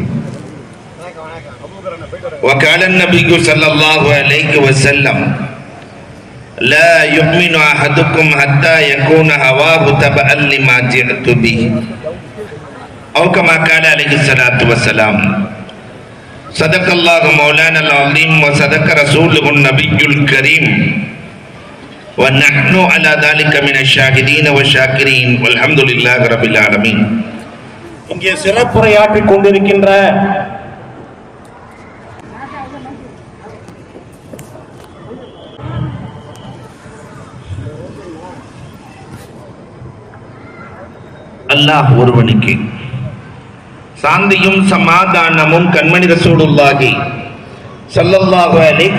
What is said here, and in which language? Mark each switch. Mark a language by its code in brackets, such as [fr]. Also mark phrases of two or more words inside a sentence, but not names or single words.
[ar] وقال النبي صلى الله عليه وسلم لا يؤمن أحدكم حتى يكون هواه تبعا لما جئت به أو كما قال عليه الصلاة والسلام. صدق الله مولانا العظيم وصدق رسوله النبي الكريم ونحن على ذلك من الشاهدين والشاكرين والحمد لله رب العالمين. [ta] இங்கே சிறப்புரையாற்றிக் கொண்டிருக்கின்ற அல்லாஹ் ஒருவனுக்கு சாந்தியும் சமாதானமும் கண்மணி [ar] رسول الله صلى الله عليه